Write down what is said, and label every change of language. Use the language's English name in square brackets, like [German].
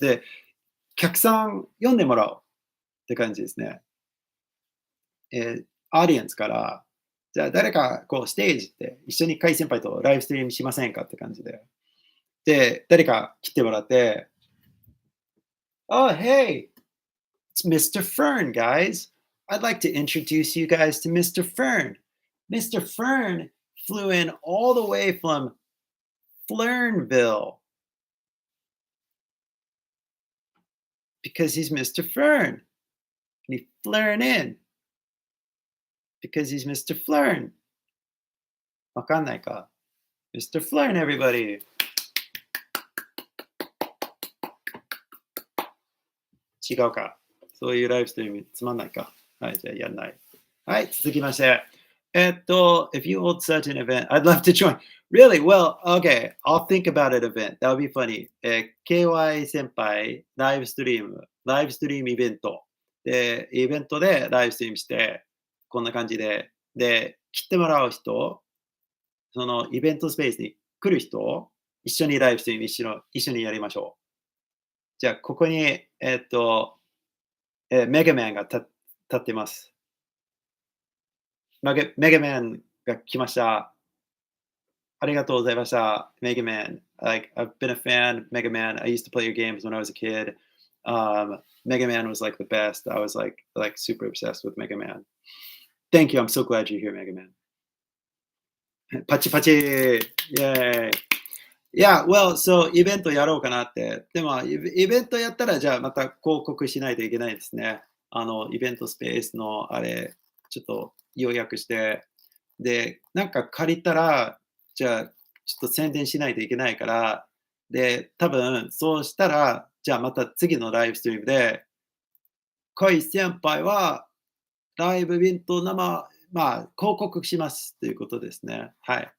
[Japanese] で、客さん読んでもらおうって感じですね。オーディエンスから、じゃあ誰かこうステージで一緒に甲斐先輩とライブストリームしませんかって感じで。で、誰か来てもらって、 [English] Oh, hey, it's Mr. Fern, guys. I'd like to introduce you guys to Mr. Fern. Mr. Fern flew in all the way from Flernville because he's Mr. Fern. And he flew in because he's Mr. [Japanese] Fern. わかんないか。Mr. [English] Fern, everybody. [Japanese] 違うか。そういうライブストリームつまんないか。はい、じゃあやんない。はい、続きまして。 [English] if you hold such an event, I'd love to join. Really? Well, okay. I'll think about an event. That would be funny. [Japanese] KY 先輩、ライブストリームイベント。で、イベントでライブストリームして、こんな感じで、で、来てもらう人、そのイベントスペースに来る人、一緒にライブストリーム一緒にやりましょう。じゃあ、ここに、メガマンが立ってます。メガマンが来ました。ありがとうございました。 [English] Mega Man. Like, I've been a fan, Mega Man. I used to play your games when I was a kid. Mega Man was like the best. I was like super obsessed with Mega Man. Thank you. I'm so glad you're here, Mega Man. パチパチ Yay. Yeah, well, so [Japanese] イベントやろうかなって。でも、イベントやったら、じゃあまた広告しないといけないですね。イベントスペースのあれ、ちょっと要約して、で、なんか借りたら、じゃあ、ちょっと宣伝しないといけないから、で、多分そうしたら、じゃあまた次のライブストリームで、小井先輩はライブイベントまあ、広告しますということですね。はい。